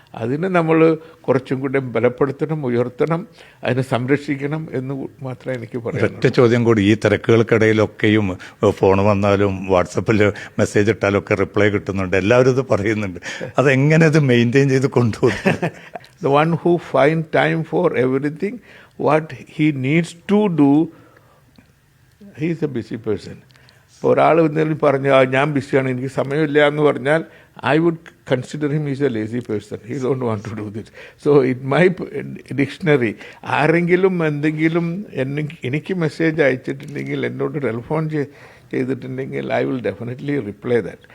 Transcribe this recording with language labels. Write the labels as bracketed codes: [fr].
[ml] അതിനെ നമ്മൾ കുറച്ചും കൂടെ ബലപ്പെടുത്തണം, ഉയർത്തണം, അതിനെ സംരക്ഷിക്കണം എന്ന് മാത്രമേ എനിക്ക് പറയാം. ഒറ്റ ചോദ്യം കൂടി, ഈ തിരക്കുകൾക്കിടയിലൊക്കെയും ഫോൺ വന്നാലും വാട്സപ്പിൽ മെസ്സേജ് ഇട്ടാലും ഒക്കെ റിപ്ലൈ കിട്ടുന്നുണ്ട്, എല്ലാവരും ഇത് പറയുന്നുണ്ട്. അതെങ്ങനെ ഇത് മെയിൻറ്റെയിൻ ചെയ്ത് കൊണ്ടുപോകും? [en] The one who find time for everything, what he needs to do, he is a busy person. [ml] ഇപ്പോൾ ഒരാൾ എന്തെങ്കിലും പറഞ്ഞാൽ ഞാൻ ബിസിയാണ്, എനിക്ക് സമയമില്ല എന്ന് പറഞ്ഞാൽ, [en] I would consider him is a lazy person. He don't want to do this. So in my dictionary, [ml] ആരെങ്കിലും എന്തെങ്കിലും എനിക്ക് മെസ്സേജ് അയച്ചിട്ടുണ്ടെങ്കിൽ, എന്നോട് ടെലിഫോൺ ചെയ്തിട്ടുണ്ടെങ്കിൽ, [en] I will definitely reply that.